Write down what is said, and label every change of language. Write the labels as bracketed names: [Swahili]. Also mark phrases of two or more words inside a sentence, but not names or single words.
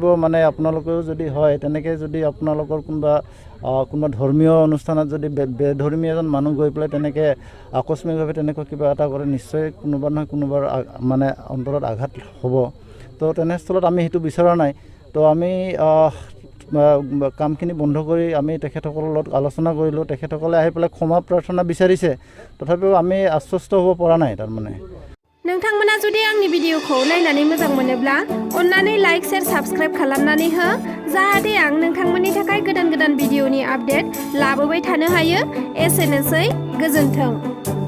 [Assamese] মানে আপোনালোকেও যদি হয় তেনেকৈ যদি আপোনালোকৰ কোনোবা ধৰ্মীয় অনুষ্ঠানত যদি বেধৰ্মীয় এজন মানুহ গৈ পেলাই তেনেকৈ আকস্মিকভাৱে তেনেকুৱা কিবা এটা কৰে নিশ্চয় কোনোবা নহয় কোনোবাৰ মানে অন্তৰত আঘাত হ'ব তো তেনেস্থলত আমি সেইটো বিচৰা নাই তো আমি কামখিনি বন্ধ কৰি আমি তেখেতসকলৰ লগত আলোচনা কৰিলোঁ তেখেতসকলে আহি পেলাই ক্ষমা প্ৰাৰ্থনা বিচাৰিছে তথাপিও আমি আশ্বস্ত হ'ব পৰা নাই তাৰমানে [Bodo] नोंथांमोना जुदि आंनि भिडिअखौ नायनानै मोजां मोनोब्ला अन्नानै [English] like share subscribe [Bodo] खालामनानै हो जाहाथे आं नोंथांमोननि थाखाय गोदान भिडिअनि आपडेट लाबोबाय थानो हायो एसेनोसै गोजोन्थों